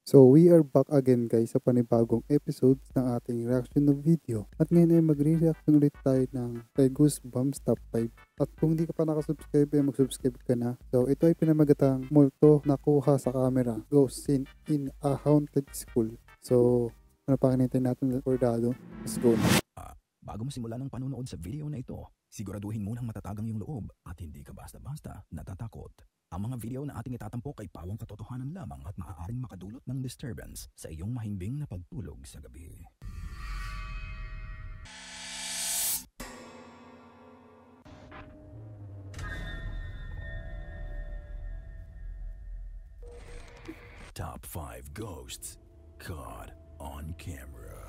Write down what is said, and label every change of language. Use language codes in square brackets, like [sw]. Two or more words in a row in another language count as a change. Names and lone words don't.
[en] So we are back again guys [tl] sa panibagong episode ng ating reaction na video. At ngayon ay magre-reaction ulit tayo ng kay Goosebumps Top 5. At kung hindi ka pa nakasubscribe ay mag-subscribe ka na. So ito ay pinamagatang multo na kuha sa camera. [en] Ghost scene in a haunted school. [tl] So ano pa kinintay natin ng recordado? [en] Let's go [tl] na. Bago mo simula ng panonood sa video na ito, siguraduhin munang matatagang yung loob at hindi ka basta-basta natatakot. Ang mga video na ating itatampok ay pawang katotohanan lamang at maaaring makadulot ng disturbance sa iyong mahimbing na pagtulog sa gabi. [en] Top 5 Ghosts Caught on Camera.